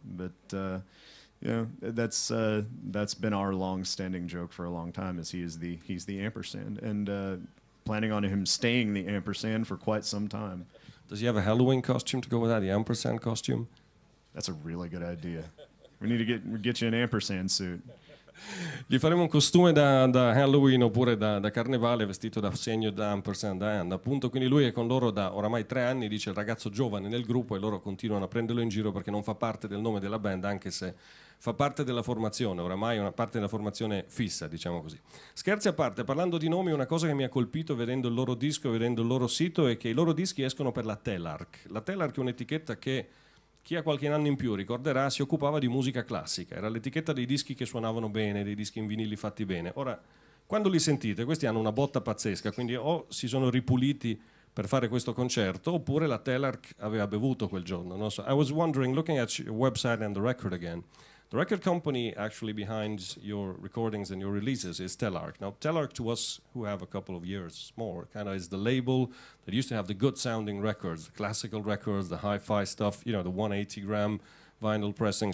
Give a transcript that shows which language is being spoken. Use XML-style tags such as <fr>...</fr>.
<en>But that's been our long-standing joke for a long time. Is he's the Ampersand, and planning on him staying the Ampersand for quite some time. Does he have a Halloween costume to go with that? The Ampersand costume? That's a really good idea. We need to get you an Ampersand suit.</en> <it>Gli faremo un costume da Halloween oppure da carnevale vestito da segno da Ampersand, appunto. Quindi lui è con loro da oramai 3 anni, dice il ragazzo giovane nel gruppo, e loro continuano a prenderlo in giro perché non fa parte del nome della band, anche se fa parte della formazione, oramai è una parte della formazione fissa, diciamo così. Scherzi a parte, parlando di nomi, una cosa che mi ha colpito vedendo il loro disco e vedendo il loro sito è che i loro dischi escono per la Telarc. La Telarc è un'etichetta che chi ha qualche anno in più ricorderà si occupava di musica classica, era l'etichetta dei dischi che suonavano bene, dei dischi in vinili fatti bene. Ora, quando li sentite, questi hanno una botta pazzesca, quindi o si sono ripuliti per fare questo concerto, oppure la Telarc aveva bevuto quel giorno. No?</it> <en>So I was wondering, looking at your website and the record again, the record company actually behind your recordings and your releases is Telarc. Now, Telarc, to us who have a couple of years more, kind of is the label that used to have the good-sounding records, the classical records, the hi-fi stuff, the 180-gram vinyl pressing.</en>